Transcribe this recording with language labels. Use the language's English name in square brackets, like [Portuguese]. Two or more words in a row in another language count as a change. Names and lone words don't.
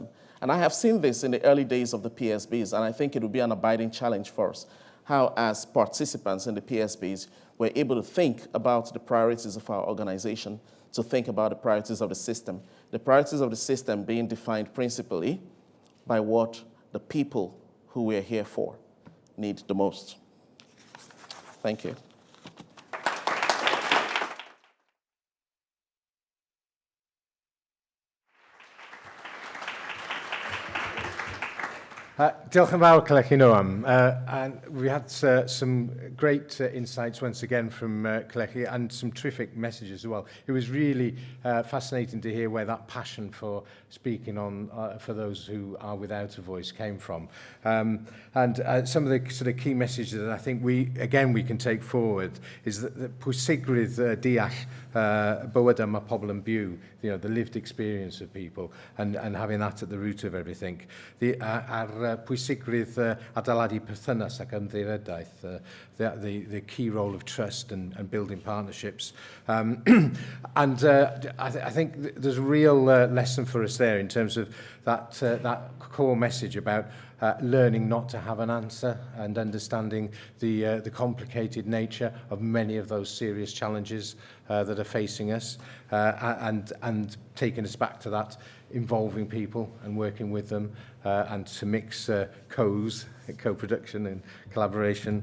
[English] And I have seen this in the early days of the PSBs, and I think it will be an abiding challenge for us, how as participants in the PSBs, we're able to think about the priorities of our organization, to think about the priorities of the system. The priorities of the system being defined principally by what the people who we're here for need the most. Thank you. [Welsh] Diolch yn fawr, Kelechi Nnoaham. [English] And we had some great insights once again from Kelechi, and some terrific messages as well. It was really fascinating to hear where that passion for speaking on for those who are without a voice came from. And some of the sort of key messages that I think we can take forward is that [Welsh] pwysigrwydd deall bywyd am y pobl yn byw, [English] you know, the lived experience of people, and having that at the root of everything. [Welsh] Pwysigrwydd adeiladu perthynas ac ymddiheuriadaeth, [English] the key role of trust and building partnerships. I think there's a real lesson for us there in terms of that core message about learning not to have an answer, and understanding the complicated nature of many of those serious challenges that are facing us, and taking us back to that involving people and working with them, and to mix co-production and collaboration.